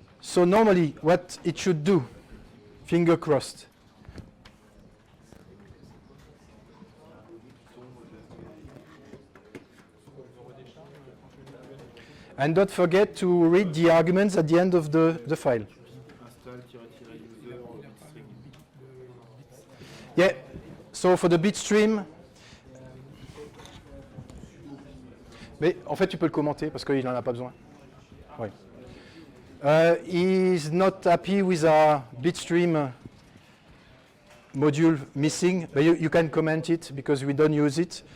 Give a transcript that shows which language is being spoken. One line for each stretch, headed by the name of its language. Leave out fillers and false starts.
English: So normally, what it should do, finger crossed. And don't forget to read the arguments at the end of the file. Yeah, so for the bitstream,
French: mais en fait tu peux le commenter parce qu'il n'en a pas besoin. Oui.
English: He's not happy with a bitstream module missing, but you can comment it because we don't use it.